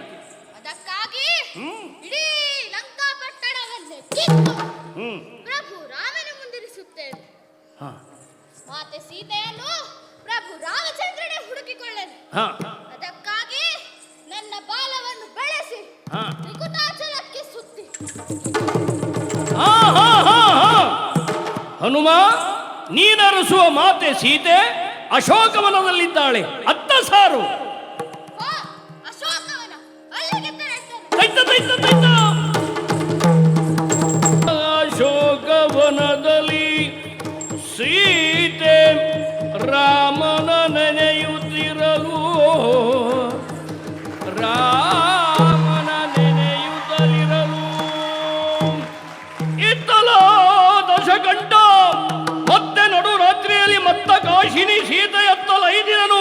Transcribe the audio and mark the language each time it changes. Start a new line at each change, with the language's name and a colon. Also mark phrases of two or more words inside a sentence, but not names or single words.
Kannada: ಅದಕ್ಕಾಗಿ ಇಡೀ ಲಂಕಾ ಪಟ್ಟಣವನ್ನೇ ಕಿತ್ತು ಪ್ರಭು ರಾಮನ ಮುಂದಿರಿಸುತ್ತೇನೆ. ಹಾ ಮಾತೆ ಸೀತೆಯನ್ನು ಪ್ರಭು ರಾಮಚಂದ್ರನೇ ಹುಡುಕಿಕೊಳ್ಳೆನು. ಹಾ ಅದಕ್ಕಾಗಿ ನನ್ನ ಬಾಲವನ್ನು ಬೆಳೆಸಿ ಹಾ ನಿಕುತಾಚಲಕ್ಕೆ ಸುತ್ತಿ. ಹಾ ಹಾ ಹಾ ಹಾ. ಹನುಮ, ನೀನರಸುವ ಮಾತೆ ಸೀತೆ ಅಶೋಕವನದಲ್ಲಿದ್ದಾಳೆ, ಅತ್ತ ಸಾರು. ಆ, ಅಶೋಕವನ ಅಲ್ಲಿಗೆ ತೆರಳುತ್ತೇನೆ. ತೈತ ತೈತ ತೈತ. ಅಶೋಕವನದಲ್ಲಿ ಸೀತೆ ರಾಮನ ನೆನೆಯುತ್ತಿರಲು, ರಾಮನ ನೆನೆಯುತ್ತಲಿರಲು ಇತ್ತಲ ದಶಕಂಠ ಮತ್ತೆ ನಡು ರಾತ್ರಿಯಲ್ಲಿ ಮತ್ತ ಕಾಶಿನಿ ಸೀತೆಯತ್ತಲೈದಿರನು.